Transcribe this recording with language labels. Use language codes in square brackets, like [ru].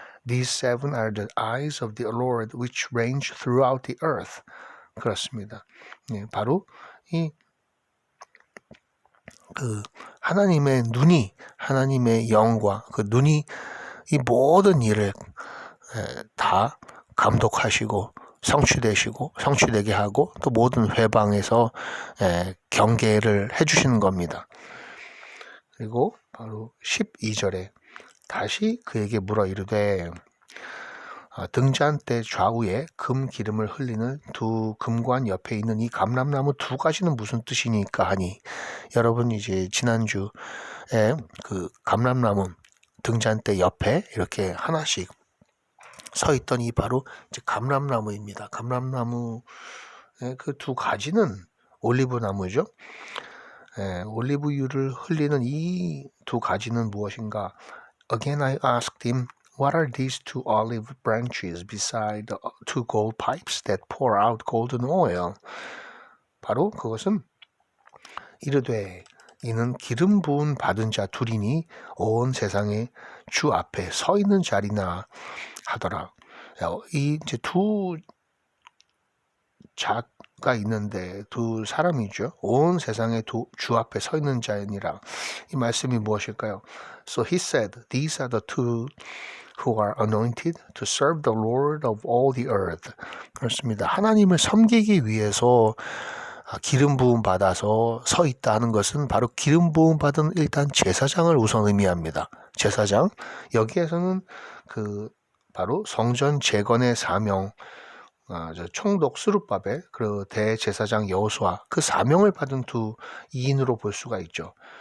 [en] These seven are the eyes of the Lord which range throughout the earth. [ko] 그렇습니다. 네, 바로 하나님의 눈이, 하나님의 영과 그 눈이 이 모든 일을 다 감독하시고 성취되게 하고 또 모든 회방에서 경계를 해주시는 겁니다. 그리고 바로 12절에 다시 그에게 물어 이르되 등잔대 좌우에 금 기름을 흘리는 두 금관 옆에 있는 이 감람나무 두 가지는 무슨 뜻이니까 하니, 여러분 이제 지난주에 그 감람나무 등잔대 옆에 이렇게 하나씩 서 있던 이 바로 이제 감람나무입니다. 감람나무 그 두 가지는 올리브나무죠. 올리브유를 흘리는 이 두 가지는 무엇인가? [en] Again I asked him, what are these two olive branches beside the two gold pipes that pour out golden oil? [ko] 바로 그것은 이르되 이는 기름 부은 받은 자 둘이니 온 세상에 주 앞에 서 있는 자리나 하더라. 이 이제 두 자가 있는데 두 사람이죠. 온 세상에 주 앞에 서 있는 자니라. 이 말씀이 무엇일까요? [en] So he said, these are the two who are anointed to serve the Lord of all the earth. [ko] 그렇습니다. 하나님을 섬기기 위해서 기름 부음 받아서 서 있다 하는 것은 바로 기름 부음 받은 일단 제사장을 우선 의미합니다. 제사장, 여기에서는 그 바로 성전 재건의 사명, 총독 스룹바벨, 그리고 대제사장 여호수아, 그 사명을 받은 두 이인으로 볼 수가 있죠.